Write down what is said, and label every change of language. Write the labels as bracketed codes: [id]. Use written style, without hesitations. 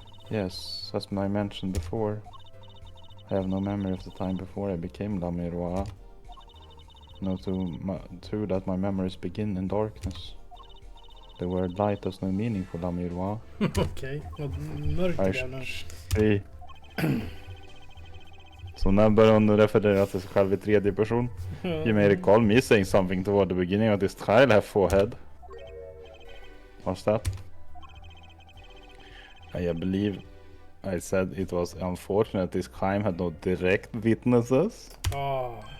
[en] Yes, as I mentioned before, I have no memory of the time before I became La Miroir. No, too that my memories begin in darkness. The word light has no meaning for La Miroir. [sv] Okej, vad mörkt det är nu. [en] See. [sv] Så när börjar hon referera till sig själv i tredje person? [en] You may recall me saying something toward the beginning of this trial, have forehead. What's that? I believe I said it was unfortunate this crime had no direct witnesses. Ah.